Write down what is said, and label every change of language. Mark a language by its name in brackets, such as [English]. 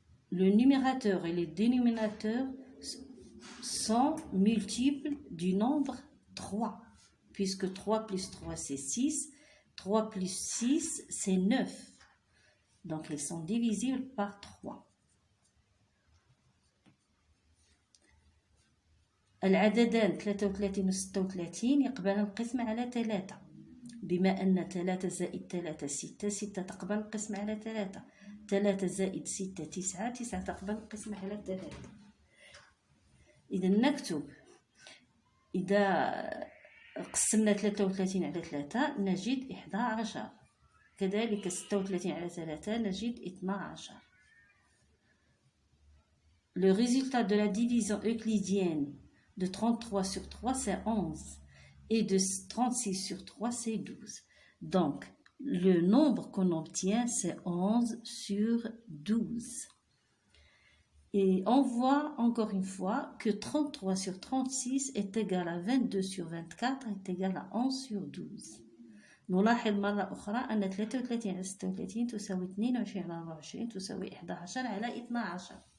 [French] Le numérateur et le dénominateur sont multiples du nombre 3, puisque 3 plus 3 c'est 6, 3 plus 6 c'est 9. Donc ils sont divisibles par 3. [Arabic] العددان 33 و 36 يقبلان القسمة على 3 بما أن 3 زائد 3 6، 6 تقبل القسمة على 3، 3 زائد 6 9، 9 تقبل القسمة على 3. إذا نكتب، إذا قسمنا 33 على 3 نجد 11، كذلك 36 على 3 نجد 12. [French] Le résultat de la division euclidienne de 33 sur 3 c'est 11 et de 36 sur 3 c'est 12. Donc le nombre qu'on obtient c'est 11 sur 12. Et on voit encore une fois que 33 sur 36 est égal à 22 sur 24 est égal à 11 sur 12. [Arabic] نلاحظ مرة أخرى أن 33 على 36 تساوي 22 على 24 تساوي 11 على 12.